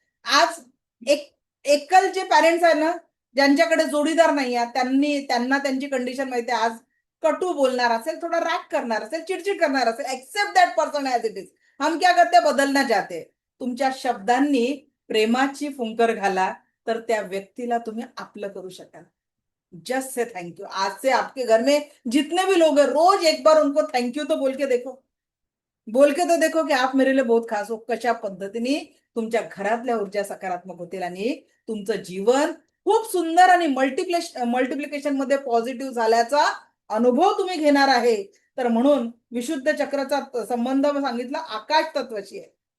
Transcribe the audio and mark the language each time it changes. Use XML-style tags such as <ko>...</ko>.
<mr>आज एक एकल जे पॅरेंट्स आहे ना, ज्यांच्याकडे जोडीदार नाही आहे, त्यांना त्यांची कंडिशन माहिती आहे. आज कटू बोलणार असेल, थोडा राग करणार असेल, चिडचिड करणार असेल,</mr> <en>Except that person as it is.</en> <hi>हम क्या करते, बदलना चाहते.</hi> <mr>तुमच्या शब्दांनी प्रेमाची फुंकर घाला, तर त्या व्यक्तीला तुम्ही आपलं करू शकाल.</mr> <en>Just say thank you.</en> <hi>आज से आपके घर में जितने भी लोग हैं, रोज एक बार उनको थैंक यू तो बोल के देखो. बोल के तो देखो की आप मेरे लिए बहुत खास हो.</hi> <mr>कशा पद्धतीने तुमच्या घरातल्या ऊर्जा सकारात्मक होतील आणि तुमचं जीवन खूप सुंदर आणि मल्टिप्लिकेशन मध्ये पॉझिटिव्ह झाल्याचा अनुभव तुम्ही घेणार आहे. तर म्हणून विशुद्ध चक्राचा संबंध सांगितला आकाश तत्वाशी आहे.</mr>